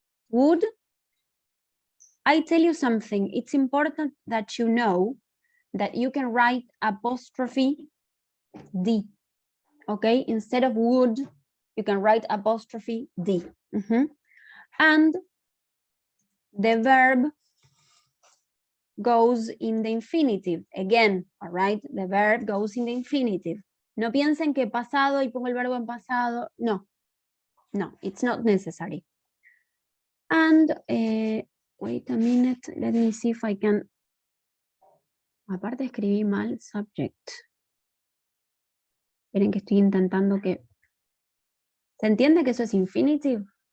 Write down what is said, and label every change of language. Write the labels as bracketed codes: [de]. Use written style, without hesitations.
[en] Would, I tell you something, it's important that you know that you can write apostrophe D, okay? Instead of would, you can write apostrophe D. And the verb goes in the infinitive. Again, all right? The verb goes in the infinitive. [es] No piensen que pasado y pongo el verbo en pasado. [en] No, no, it's not necessary. And wait a minute, let me see if I can. [es] Aparte escribí mal subject. Esperen que estoy intentando que. ¿Se entiende que eso es infinitive?